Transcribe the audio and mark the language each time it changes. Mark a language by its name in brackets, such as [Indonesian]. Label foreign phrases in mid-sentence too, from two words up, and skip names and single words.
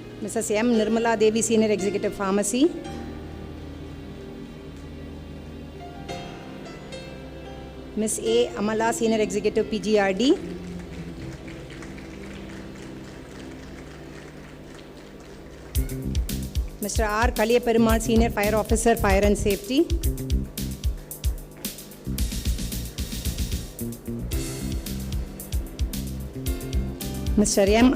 [English] Mrs. M. Nirmala Devi, Senior Executive Pharmacy. Ms. A. Amala, Senior Executive PGRD. Mr. R. Kaliyaperumal, Senior Fire Officer, Fire and Safety. Mr. M.